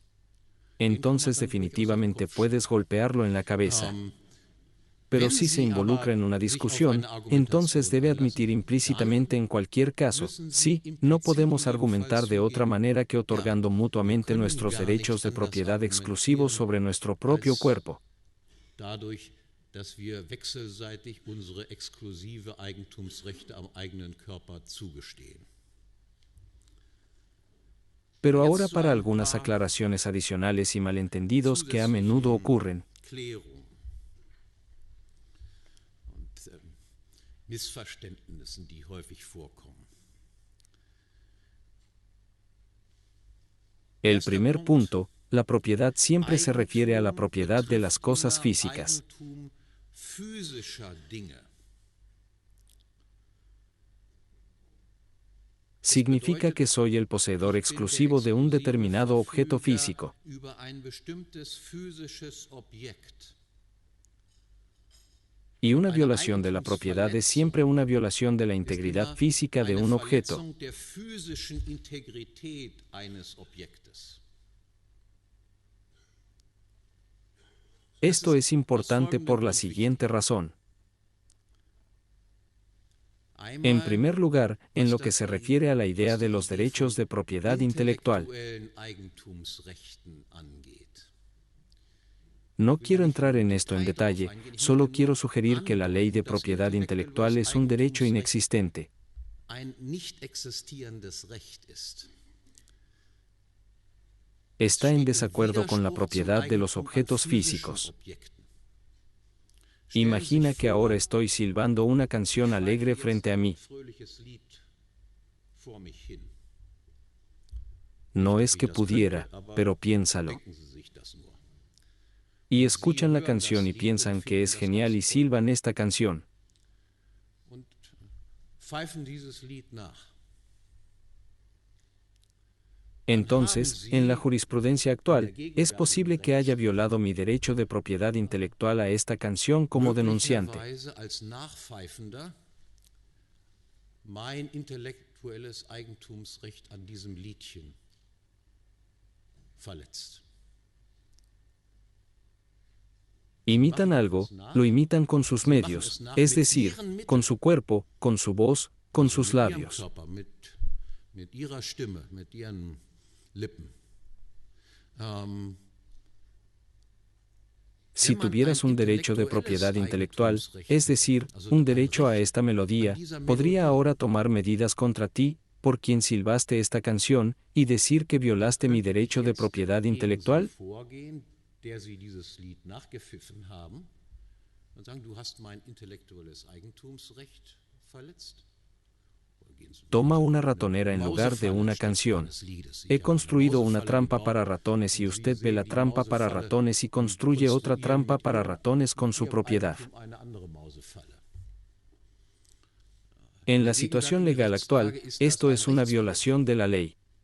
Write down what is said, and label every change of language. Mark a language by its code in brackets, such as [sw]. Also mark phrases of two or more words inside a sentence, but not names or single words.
[es] Entonces definitivamente puedes golpearlo en la cabeza. Pero si se involucra en una discusión, entonces debe admitir implícitamente en cualquier caso, sí, no podemos argumentar de otra manera que otorgando mutuamente nuestros derechos de propiedad exclusivos sobre nuestro propio cuerpo. [de] Dadurch, dass wir wechselseitig unsere exklusive Eigentumsrechte am eigenen Körper zugestehen. [es] Pero ahora para algunas aclaraciones adicionales y malentendidos que a menudo ocurren. [de] Missverständnissen, die häufig vorkommen. [es] El primer punto, la propiedad siempre se refiere a la propiedad de las cosas físicas. [de] Eigentum physischer Dinge. [es] Significa que soy el poseedor exclusivo de un determinado objeto físico. [de] Über ein bestimmtes physisches Objekt. [es] Y una violación de la propiedad es siempre una violación de la integridad física de un objeto. [de] Verletzung der physischen Integrität eines Objektes. [es] Esto es importante por la siguiente razón. En primer lugar, en lo que se refiere a la idea de los derechos de propiedad intelectual. [de] Intellektuellen Eigentumsrechten angeht. [es] No quiero entrar en esto en detalle, solo quiero sugerir que la ley de propiedad intelectual es un derecho inexistente. [de] Ein nicht existierendes Recht ist. [es] Está en desacuerdo con la propiedad de los objetos físicos. Imagina que ahora estoy silbando una canción alegre frente a mí. No es que pudiera, pero piénsalo. Y escuchan la canción y piensan que es genial y silban esta canción. Entonces, en la jurisprudencia actual, es posible que haya violado mi derecho de propiedad intelectual a esta canción como denunciante. [de] Als Nachpfeifender mein intellektuelles Eigentumsrecht an diesem Liedchen verletzt. [es] Imitan algo, lo imitan con sus medios, es decir, con su cuerpo, con su voz, con sus labios. [de] Mit ihrer Stimme, mit ihren Lippen. [es] Si tuvieras un derecho de propiedad intelectual, es decir, un derecho a esta melodía, podría ahora tomar medidas contra ti, por quien silbaste esta canción, y decir que violaste mi derecho de propiedad intelectual. [de] Der sie dieses Lied nachgepfiffen haben und sagen, du hast mein intellektuelles Eigentumsrecht verletzt. [es] Toma una ratonera en lugar de una canción. He construido una trampa para ratones y usted ve la trampa para ratones y construye otra trampa para ratones con su propiedad. En la situación legal actual, esto es una violación de la ley.